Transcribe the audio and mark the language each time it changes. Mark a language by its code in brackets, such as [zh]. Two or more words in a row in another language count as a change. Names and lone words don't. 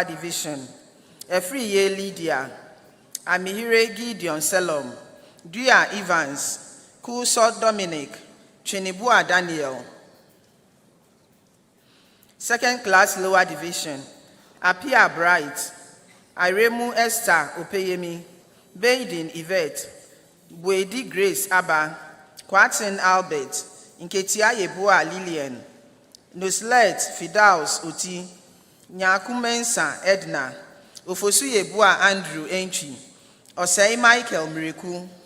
[en] division, Efriye Lydia, Amihire Gideon Selom, Duya Evans, Kuso Dominic, Chinibua Daniel. Second class lower division, Apia Bright, Iremu Esther Opeyemi, Baden Yvette, Bwedi Grace Abba, Kwatin Albert, Nketia Yebua Lillian, Nuslet Fidaus Oti, Nyakumensa Edna, Ofosu Yebua Andrew Enchi, Osei Michael Miriku.